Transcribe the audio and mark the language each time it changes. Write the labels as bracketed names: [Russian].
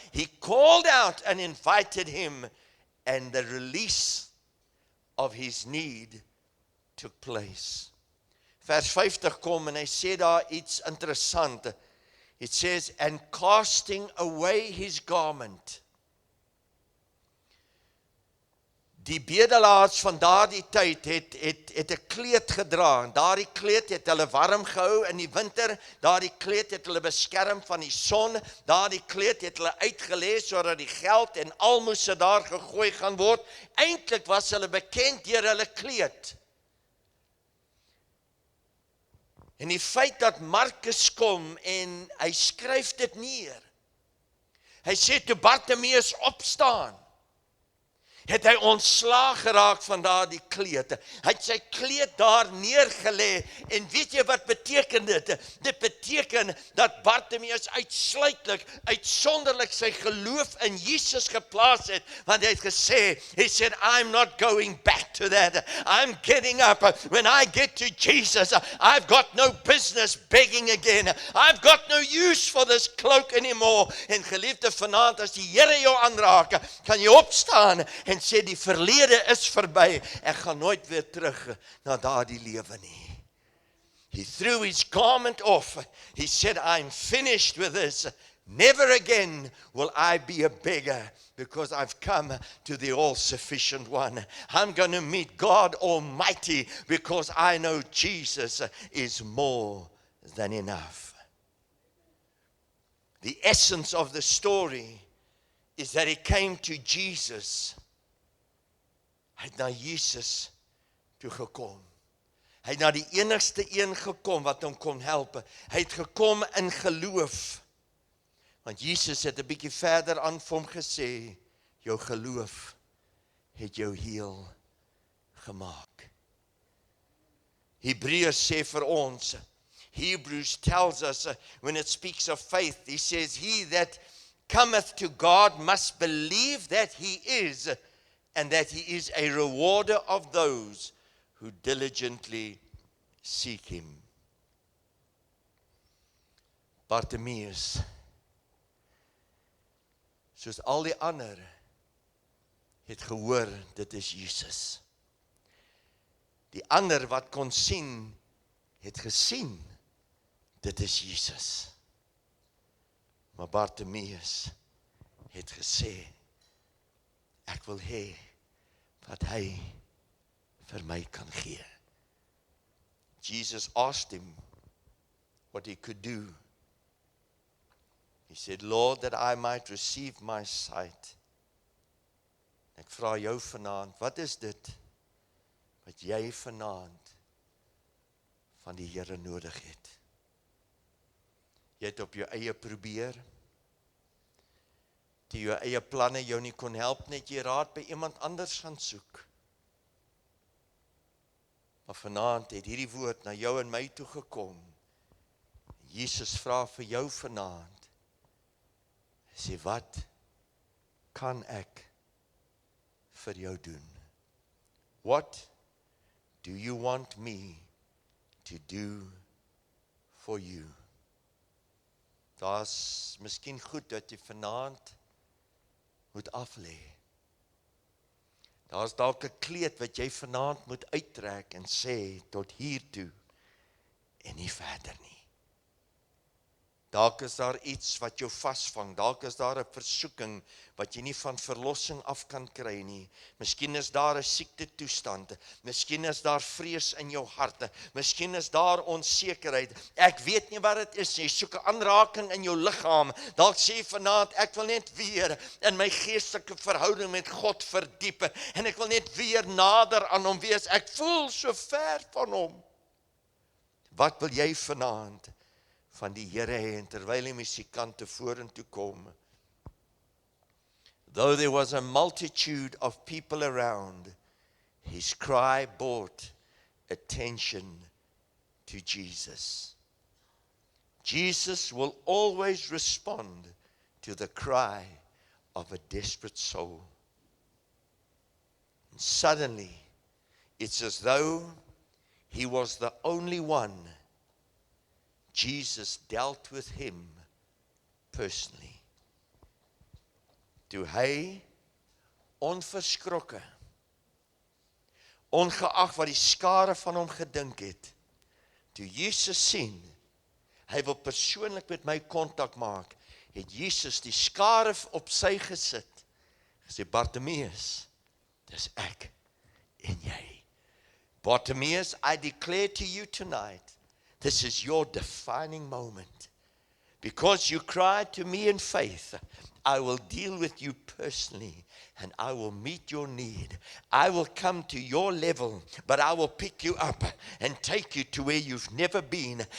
[English] He called out and invited him, and the release of his need took place. [Afrikaans] Vers 50 kom en hy sê daar iets interessant. [English] It says, and casting away his garment. [Afrikaans] Die bedelaars van daardie tyd het 'n kleed gedra, en daardie kleed het hulle warm gehou in die winter, daardie kleed het hulle beskerm van die son, daardie kleed het hulle uitgelê sodat die geld en almoses daar gegooi gaan word. Eintlik was hulle bekend deur hulle kleed. En die feit dat Markus kom en hy skryf dit neer. Hy sê toe Bartimaeus opstaan. het hy ontslaag geraak van daardie kleed. Hy het sy kleed daar neergelê en weet jy wat beteken dit? Dit beteken dat Bartimeus uitsonderlik sy geloof in Jesus geplaas het, want hy het gesê, [English] he said, I'm not going back to that. I'm getting up. When I get to Jesus, I've got no business begging again. I've got no use for this cloak anymore. [Afrikaans] En geliefde, vanaand as die Here jou aanraak, kan jy opstaan en sê die verlede is verby. Ek gaan nooit weer terug na daardie lewe nie. [English] He threw his garment off. He said, I'm finished with this. Never again will I be a beggar, because I've come to the all-sufficient one. I'm going to meet God Almighty because I know Jesus is more than enough. The essence of the story is that he came to Jesus. [Afrikaans] Hy het na Jesus toe gekom. Hy het na die enigste een gekom wat hom kon help. Hy het gekom in geloof. Want Jesus het 'n bietjie verder aan vir hom gesê, jou geloof het jou heel gemaak. Hebreërs sê vir ons, [English] Hebrews tells us, when it speaks of faith, he says, he that cometh to God must believe that he is, and that he is a rewarder of those who diligently seek him. [Afrikaans] Bartimeus, soos al die ander, het gehoor, dit is Jesus. Die ander wat kon sien, het gesien, dit is Jesus. Maar Bartimeus het gesê, ek wil hê wat hy vir my kan gee. [English] Jesus asked him what he could do. He said, Lord, that I might receive my sight. [Afrikaans] Ek vra jou vanaand, wat is dit wat jy vanaand van die Here nodig het? Jy het op jou eie probeer, die jou eie planne jou nie kon help, net jy raad by iemand anders gaan soek. Maar vanaand het hierdie woord na jou en my toe gekom. Jesus vra vir jou vanaand, hy sê, wat kan ek vir jou doen? [English] What do you want me to do for you? [Afrikaans] Daar's miskien goed dat jy vanaand moet aflê. Daar's dalk 'n kleed wat jy vanaand moet uittrek en sê, tot hier toe en nie verder nie. Dalk is daar iets wat jou vasvang, dalk is daar 'n versoeking wat jy nie van verlossing af kan kry nie. Miskien is daar 'n siekte toestand, miskien is daar vrees in jou harte, miskien is daar onsekerheid. Ek weet nie wat dit is, jy soek 'n aanraking in jou liggaam. Dalk sê vanaand, ek wil net weer in my geestelike verhouding met God verdiep, en ek wil net weer nader aan hom wees. Ek voel so ver van hom. Wat wil jy vanaand van die Here hê? En terwyl die musikante vorentoe kom. [English] Though there was a multitude of people around, his cry brought attention to Jesus. Jesus will always respond to the cry of a desperate soul. And suddenly, it's as though he was the only one. Jesus dealt with him personally. [Afrikaans] Toe hy onverskrokke, ongeag wat die skare van hom gedink het, toe Jesus sien, hy wil persoonlik met my kontak maak, het Jesus die skare op sy gesit, gesê, Bartimeus, dis ek en jy. [English] Bartimeus, I declare to you tonight, this is your defining moment. Because you cried to me in faith, I will deal with you personally, and I will meet your need. I will come to your level, but I will pick you up and take you to where you've never been.